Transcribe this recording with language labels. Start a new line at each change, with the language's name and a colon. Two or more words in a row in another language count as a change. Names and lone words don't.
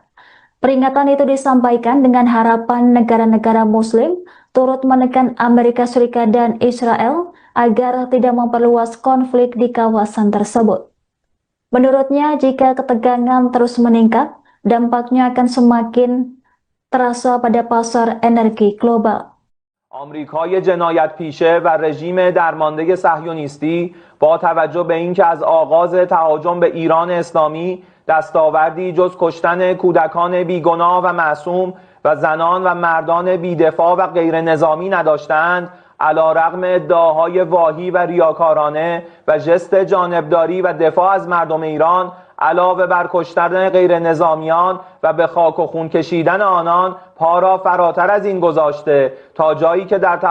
Indonesian: Peringatan itu disampaikan dengan harapan negara-negara Muslim turut menekan Amerika Serikat dan Israel agar tidak memperluas konflik di kawasan tersebut. Menurutnya, jika ketegangan terus meningkat, dampaknya akan semakin terasa pada pasar energi global.
Persian: آمریکای جنایت پیشه و رژیم درمانده صهیونیستی با توجه به اینکه از آغاز تهاجم به ایران اسلامی دستاوردی جز کشتن کودکان بیگناه و معصوم و زنان و مردان بیدفاع و غیر نظامی نداشتند، علیرغم ادعاهای واهی و ریاکارانه و ژست جانبداری و دفاع از مردم ایران، علاوه بر کشتن غیر نظامیان و به خاک و خون کشیدن آنان، پا را فراتر از این گذاشته تا جایی که در